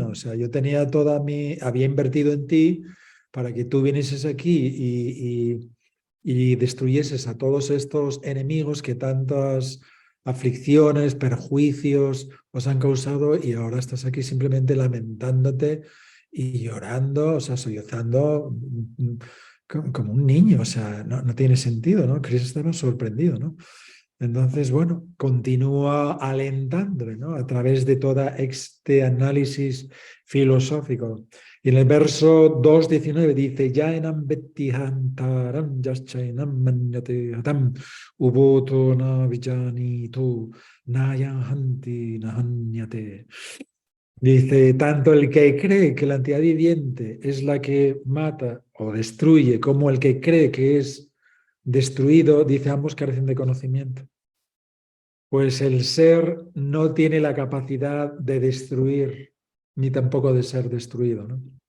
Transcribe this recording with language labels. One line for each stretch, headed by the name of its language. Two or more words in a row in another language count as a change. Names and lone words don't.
Spanish: O sea, yo tenía había invertido en ti para que tú vinieses aquí y destruyeses a todos estos enemigos que tantas aflicciones, perjuicios os han causado y ahora estás aquí simplemente lamentándote y llorando, o sea, sollozando como un niño, o sea, no tiene sentido, ¿no? Chris estaba sorprendido, ¿no? Entonces, bueno, continúa alentándole, ¿no? A través de toda este análisis filosófico. Y en el verso 2:19 dice,
Sanskrit: यएनं वेत्तिहन्तारं यश्चैनं मन्यते हतम् उभौतौ न विजानीतो नायंहन्ति नहन्यते.
Spanish: Dice, tanto el que cree que la entidad viviente es la que mata o destruye, como el que cree que es destruido, dice, ambos carecen de conocimiento. Pues el ser no tiene la capacidad de destruir, ni tampoco de ser destruido, ¿no?